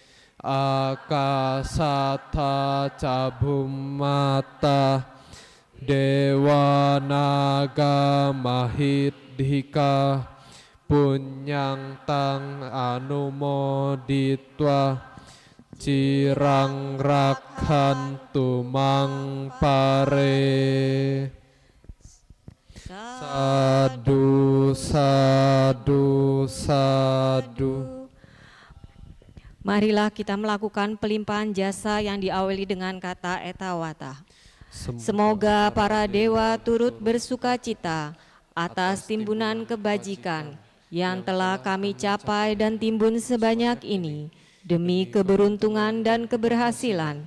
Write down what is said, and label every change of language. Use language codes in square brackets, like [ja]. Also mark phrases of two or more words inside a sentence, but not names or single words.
[pi] Akasatta cabhummata Dewanaga Mahidhika Punyang tang anumoditwa Cirang rakhantu mangpare Sadu sadu sadu. [id] Marilah kita melakukan pelimpahan jasa yang diawali dengan kata etawata. Semoga para dewa turut bersuka cita atas timbunan kebajikan yang telah kami capai dan timbun sebanyak ini demi keberuntungan dan keberhasilan.